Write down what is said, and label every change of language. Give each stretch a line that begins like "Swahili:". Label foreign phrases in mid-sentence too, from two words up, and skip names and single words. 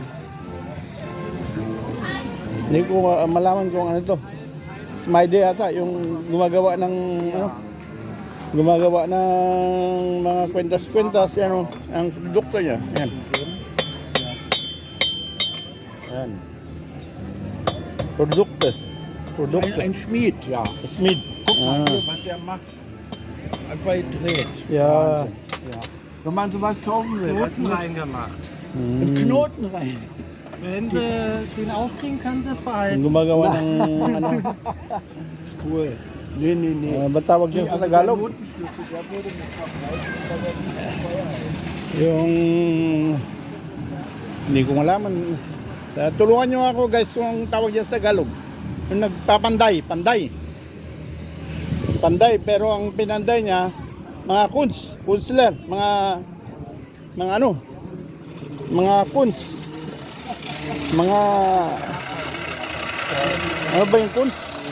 Filipino: Hindi ko malaman kung ano to. Smiley ata yung gumagawa ng mga kwentas-kwentas ang produkto niya. Yan. Yan.
German: Produkte. Ein Schmied, ja. Schmied. Guck mal hier, was der macht. Einfach gedreht. Ja. Ja. Wenn man sowas kaufen will, was Knoten muss reingemacht. einen Knoten rein. Wenn du den aufkriegen kannst, das
Filipino: Yung
German: behalten.
Filipino: gumagawa ng Cool. ba't tawag yun sa Tagalog?
German: Notenschlüssel, der würde mich verbreiten.
Filipino: Yung hindi ko malaman. Tulungan nyo ako guys kung ang tawag yan sa Tagalog. Yung nagpapanday, panday, pero ang pinanday niya mga kunstler, mga kunst, mga ano ba yung kunst?